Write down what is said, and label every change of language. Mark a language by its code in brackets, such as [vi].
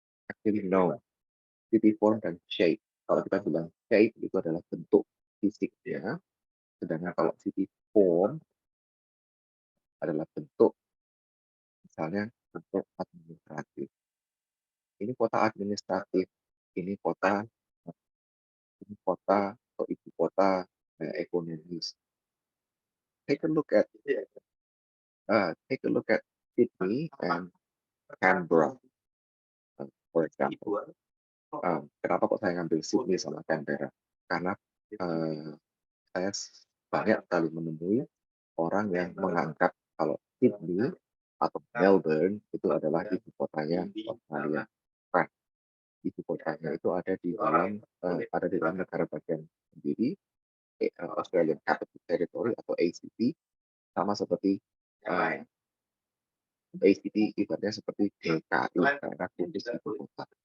[en] Actually no, [id] city form dan shape. Kalau kita bilang shape itu adalah bentuk fisiknya, sedangkan kalau city form adalah bentuk, misalnya bentuk administratif. Ini kota administratif, ini kota atau ibu kota ekonomis. [en] Take a look at Sydney and Canberra, for example. [id] Kenapa kok saya ngambil Sydney sama Canberra? Karena saya banyak sekali menemui orang yang menganggap kalau Sydney atau Melbourne itu adalah ibu kotanya Australia. Nah, ibu kotanya itu ada di dalam negara bagian sendiri, Australian Capital Territory atau ACT, sama seperti ACT ibaratnya seperti DKI karena kudus ibu kota.